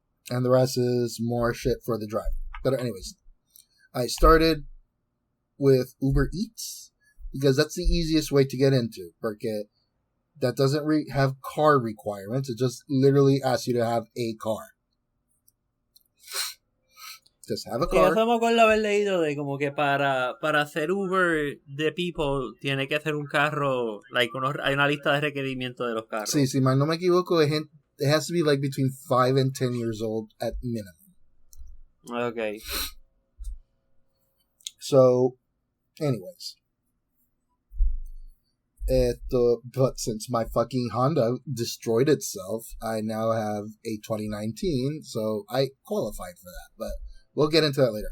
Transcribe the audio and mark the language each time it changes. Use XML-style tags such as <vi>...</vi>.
<en>And the rest is more shit for the driver. But anyways, I started with Uber Eats because that's the easiest way to get into. Porque that doesn't have car requirements. It just literally asks you to have a car. Just have a</en> <es>Sí, eso</es> <en>car.</en> <es>me acuerdo haber leído de como que para hacer Uber de people tiene que ser un carro, like hay una lista de requerimientos de los carros. Sí, si mal no me equivoco,</es> <en>it has to be like between 5 and 10 years old at minimum. Okay. So, anyways. But since my fucking Honda destroyed itself, I now have a 2019, so I qualified for that. But we'll get into that later.</en>